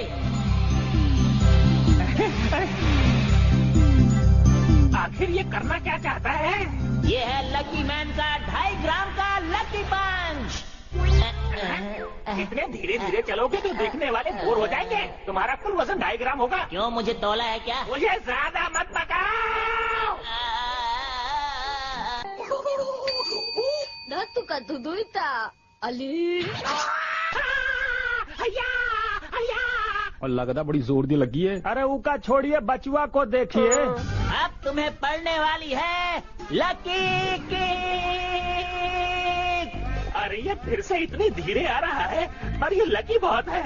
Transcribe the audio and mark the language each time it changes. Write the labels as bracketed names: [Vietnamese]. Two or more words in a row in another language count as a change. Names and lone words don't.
[Hindi] आखिर ये करना क्या चाहता है? ये है लकी मैन का 2.5 ग्राम का लकी पंच। इतने धीरे धीरे चलोगे तो देखने वाले बोर हो जाएंगे। तुम्हारा कुल वजन 2.5 ग्राम होगा। क्यों, मुझे तौला है क्या? मुझे ज्यादा मत पकाओ। [Japanese] なんとか届いた。あれ [Hindi] और लगता बड़ी जोर दी लगी है। अरे उका छोड़िए, बचुआ को देखिए। अब तुम्हें पड़ने वाली है लकी की। अरे ये फिर से इतनी धीरे आ रहा है, पर ये लकी बहुत है।